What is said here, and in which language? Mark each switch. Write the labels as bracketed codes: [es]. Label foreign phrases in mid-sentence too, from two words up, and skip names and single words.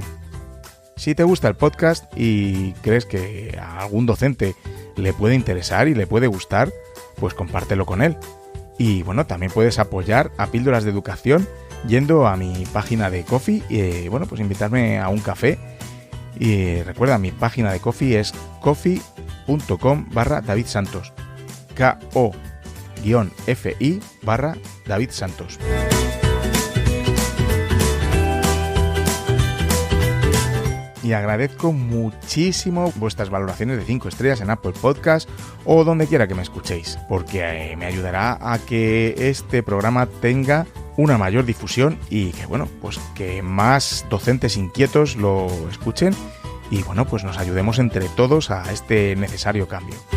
[es] Si te gusta el podcast y crees que a algún docente le puede interesar y le puede gustar, pues compártelo con él. Y bueno, también puedes apoyar a Píldoras de Educación yendo a mi página de Ko-fi y pues invitarme a un café. Y recuerda, mi página de Ko-fi es ko-fi.com/davidsantos. ko-fi/davidsantos. Y agradezco muchísimo vuestras valoraciones de 5 estrellas en Apple Podcast o donde quiera que me escuchéis, porque me ayudará a que este programa tenga una mayor difusión y que pues que más docentes inquietos lo escuchen y pues nos ayudemos entre todos a este necesario cambio.